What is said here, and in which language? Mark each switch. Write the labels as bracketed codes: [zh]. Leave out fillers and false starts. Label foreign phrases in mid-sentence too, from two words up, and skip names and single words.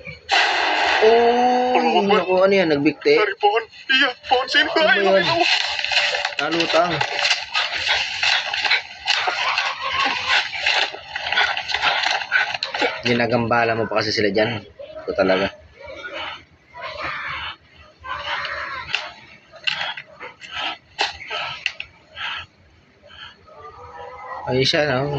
[tl] Oh! Naku, ano yan, nagbigti? [id] Dari pohon, iya pohon sini. [tl] Ano ba yan? Nalutang. Ginagambala mo pa kasi sila dyan. Ito talaga. Ayun siya, no?